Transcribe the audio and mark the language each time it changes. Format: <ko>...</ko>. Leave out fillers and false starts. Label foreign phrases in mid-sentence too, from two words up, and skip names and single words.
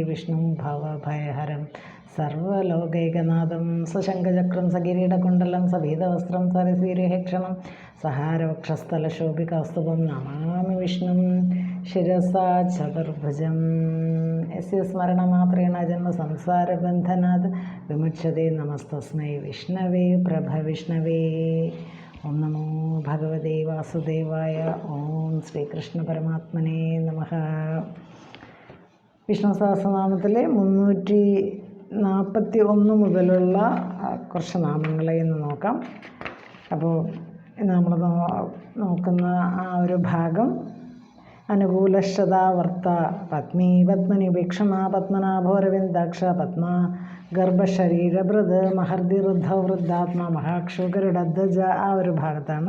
<sa>विष्णुं भवभयहरं सर्वलोकैकनाथं सशङ्खचक्रं सकिरीटकुण्डलं सभीतवस्त्रं सरसीरुहेक्षणं सहारवक्षस्थलशोभिकास्तुभं नमामि विष्णुं शिरसा चतुर्भुजं यस्य स्मरणमात्रेण जन्मसंसारबन्धनात् विमुच्यते नमस्तस्मै विष्णवे प्रभविष्णवे ओं नमो भगवते वासुदेवाय ओं ശ്രീകൃഷ്ണപരമാത്മനേ നമഃ.</sa> <ml>വിഷ്ണു സഹസ്രനാമത്തിലെ 341 മുതലുള്ള കുറച്ച് നാമങ്ങളെ ഇന്ന് നോക്കാം. അപ്പോൾ നമ്മൾ നോക്കുന്ന ആ ഒരു ഭാഗം</ml> <sa>അനുകൂലശ്രതാവർത്ത പത്മീ പത്മനിപേക്ഷണ പത്മനാഭോരവിന്ദാക്ഷ പത്മ ഗർഭശരീരഭൃത് മഹർദിവൃദ്ധ വൃദ്ധാത്മ മഹാക്ഷുകരുടധ്വജ</sa> <ml>ആ ഒരു ഭാഗത്താണ്.</ml>